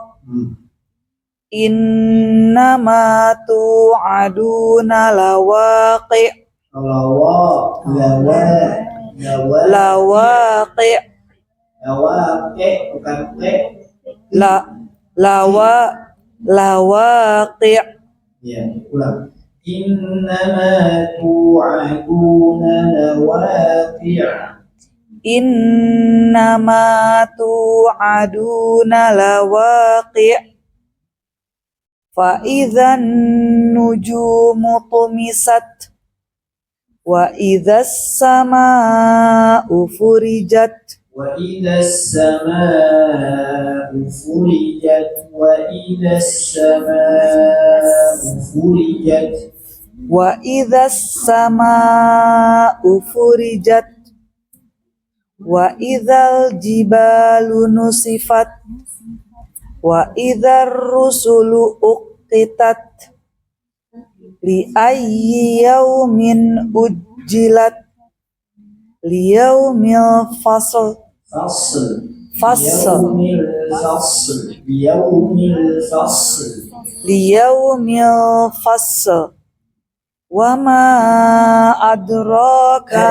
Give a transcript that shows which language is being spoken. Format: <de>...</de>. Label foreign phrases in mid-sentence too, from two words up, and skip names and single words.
<ar>إنما توعدون لواقع. Lawaqi. Lawaqi.</ar> <id>Ya, ulang.</id> <ar>إنما توعدون لواقع'. إنما توعدون لواقع'. فإذا النجوم طمست. وإذا السماء فرجت. وإذا السماء فرجت وإذا السماء فرجت وإذا السماء فرجت وإذا الجبال نسفت وإذا الرسل أقتت لأي يوم أجلت ليوم الفصل. ليوم الفصل. وما أدراك</ar>